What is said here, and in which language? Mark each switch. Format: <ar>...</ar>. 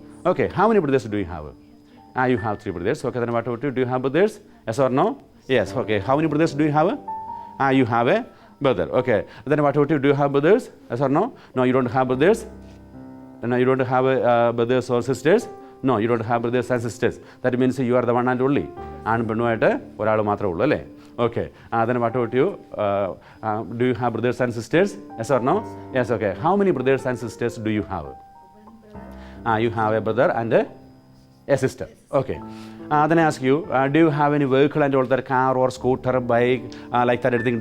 <en>Okay, how many brothers do you have? You have 3 brothers. Okay, then what about you? Do you have brothers? Yes or no? Yes, okay. How many brothers do you have? You have a brother. Okay, then what about you? Do you have brothers? Yes or no? No, you don't have brothers. No, you don't have brothers or sisters. No, you don't have brothers and sisters. That means you are the one and only.</en> <ml>And പെണ്ണുമായിട്ട് ഒരാൾ മാത്രമേ ഉള്ളൂ അല്ലേ?</ml> <en>Okay. Then what about you? Do you have brothers and sisters? Yes or no? Yes, okay. How many brothers and sisters do you have? You have a brother and a sister. Okay. Then I ask you, do you have any vehicle and all that, car or scooter, bike, like that everything?</en>